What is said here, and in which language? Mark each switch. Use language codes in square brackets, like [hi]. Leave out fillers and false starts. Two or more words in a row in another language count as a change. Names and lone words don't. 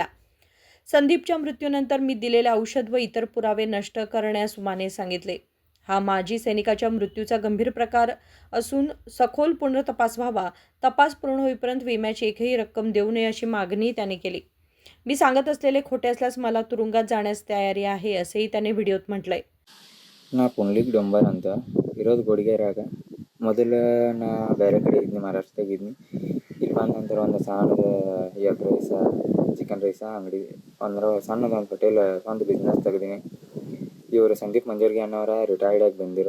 [mr] संदीपच्या मृत्यूनंतर मी दिलेले औषध व इतर पुरावे नष्ट करण्यास सुमाने सांगितले. हा माजी सैनिकाच्या मृत्यूचा गंभीर प्रकार असून सखोल पुनर्तपास व्हावा. तपास पूर्ण होईपर्यंत विम्याची एकही रक्कम देऊ नये अशी मागणी त्याने केली. मी सांगत असलेले खोटे असल्यास मला तुरुंगात जाण्यास तयारी आहे असेही त्याने व्हिडिओत म्हटलंय. [kn] ನಾ ಪುಂಡ್ಲಿಕ್ ಡೊಂಬರ್ ಅಂತ ಇರೋದು ಗೋಡಿಗೆರಾಗ. ಮೊದಲು ನಾ ಬೇರೆ ಕಡೆ ಇದ್ನಿ, ಮಹಾರಾಷ್ಟ್ರದಾಗ ಇದ್ನಿ. ಇಲ್ಲಿ ಬಂದ ನಂತರ ಒಂದು ಸಣ್ಣದ [en] egg rice, chicken rice [kn] ಅಂಗಡಿ ಅಂದ್ರೆ ಸಣ್ಣದ ಒಂದು ಹೋಟೆಲ್ ಒಂದು ಬಿಸ್ನೆಸ್ ತೆಗ್ದೀನಿ. ಇವರು ಸಂದೀಪ್ ಮಂಜರ್ಗಿ ಅನ್ನೋರ ರಿಟೈರ್ಡಾಗಿ ಬಂದಿರು.